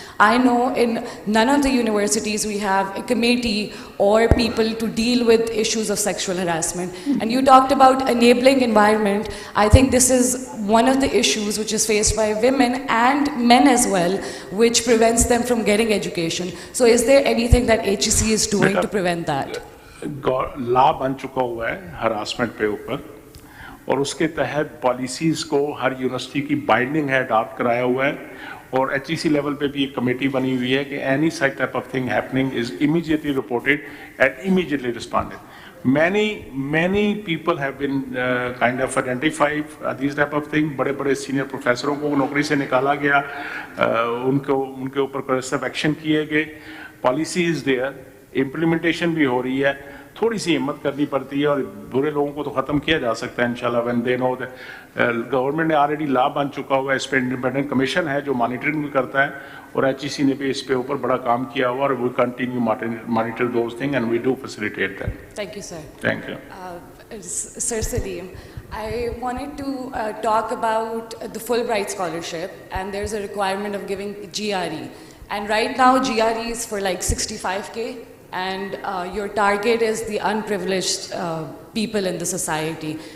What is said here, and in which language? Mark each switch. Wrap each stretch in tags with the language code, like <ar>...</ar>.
<en>I know in none of the universities we have a committee or people to deal with issues of sexual harassment. And you talked about enabling environment. I think this is one of the issues which is faced by women and men as well, which prevents them from getting education. So is there anything that HEC is doing to prevent that?</en> <ur>لا بن چکا ہوا ہے harassment پہ اوپر, اور اس کے تحت policies کو ہر university کی بائنڈنگ ہے, اڈاپٹ کرایا ہوا ہے. اور ایچ ای سی لیول پہ بھی ایک کمیٹی بنی ہوئی ہے کہ</ur> <en>Any such type of thing happening is immediately reported and immediately responded. many people have been kind of identified these type of thing.</en> <ur>بڑے بڑے سینئر پروفیسروں کو نوکری سے نکالا گیا, ان کے اوپر corrective ایکشن کیے گئے.</ur> <en>policy is there,</en> <ur>امپلیمنٹیشن بھی ہو رہی ہے. تھوڑی سی ہمت کرنی پڑتی ہے اور برے لوگوں کو تو ختم کیا جا سکتا ہے انشاءاللہ</ur> <en>when they know that</en> <ur>government نے آلریڈی لا بن چکا ہوا ہے. اس پہ انڈیپینڈنٹ کمیشن ہے جو مانیٹرنگ بھی کرتا ہے, اور ایچ ای سی نے بھی اس پہ اوپر بڑا کام کیا ہوا, اور</ur> <en>We continue monitor those thing and we do facilitate that. Thank you, sir. Thank you. Sir Salim, I wanted to talk about the Fulbright scholarship, and there's a requirement of giving GRE. And right now GRE is for like 65K, and your target is the unprivileged people in the society.</en>